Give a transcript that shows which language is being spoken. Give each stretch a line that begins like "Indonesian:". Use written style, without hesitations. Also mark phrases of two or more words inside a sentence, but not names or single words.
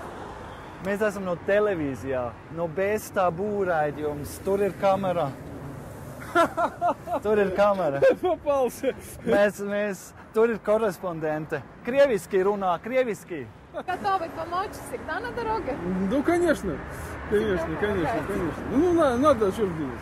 Latvian: Mēs esam no televīzijā, no Bestabu raidījums. Tur ir kamera. Tur ir kamera.
Russian: Попался.
Latvian: Tur ir korespondente. Krieviski runā, krieviski.
Russian: Готовы помочь? Всегда на дороге? Ну, конечно. Конечно. Ну, надо, что ж делать.